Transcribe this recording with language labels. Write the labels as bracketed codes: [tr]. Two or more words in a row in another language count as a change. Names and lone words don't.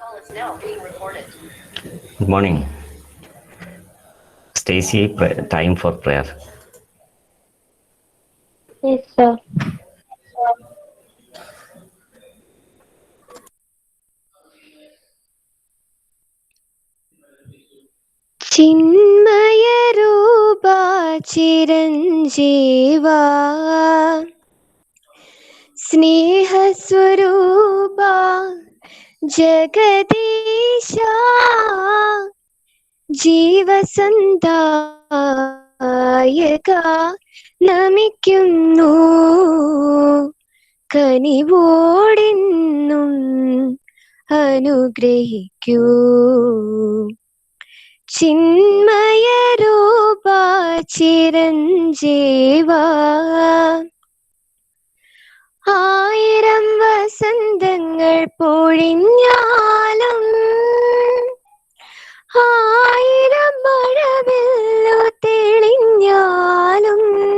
[en] Good morning. Stacy, time for prayer. Yes, sir. [sa] चिन्मय रूपा चिरंजीवा स्नेह स्वरूपा जगदीशा जीव संदायका [ml] നമിക്കുന്നു കനിവോടെന്നും അനുഗ്രഹിക്കൂ ചിന്മയ രൂപ ചിരഞ്ജീവാ ആയിരം വസന്തങ്ങൾ പൊഴിഞ്ഞാലും ആയിരം മഴവില്ലു തെളിഞ്ഞാലും